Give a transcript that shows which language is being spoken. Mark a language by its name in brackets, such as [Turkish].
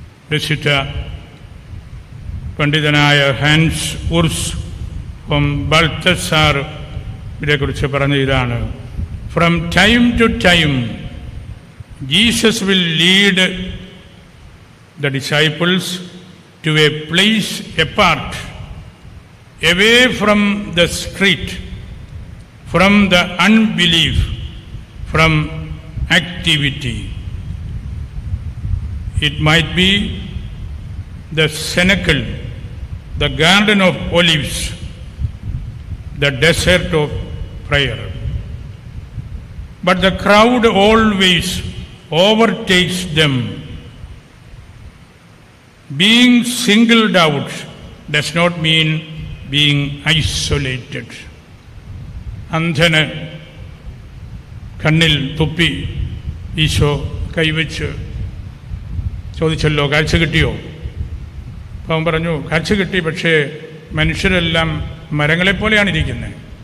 [Malayalam] വിശുദ്ധ പണ്ഡിതനായ [English] Hans Urs from ബൾത്തസാർ [Malayalam] ഇതേക്കുറിച്ച് പറഞ്ഞ ഇതാണ്: [English] From time to time Jesus will lead the disciples to a place apart, away from the street, from the unbelief, from activity. It might be the cenacle, the garden of olives, the desert of prayer. But the crowd always overtakes them. Being singled out does not mean being isolated. [Malayalam] അന്ധന് കണ്ണിൽ തുപ്പി ഈശോ കൈവച്ച് ചോദിച്ചല്ലോ, കാഴ്ച കിട്ടിയോ? അപ്പം അവൻ പറഞ്ഞു, കാഴ്ച കിട്ടി, പക്ഷേ മനുഷ്യരെല്ലാം മരങ്ങളെപ്പോലെയാണ് ഇരിക്കുന്നത്.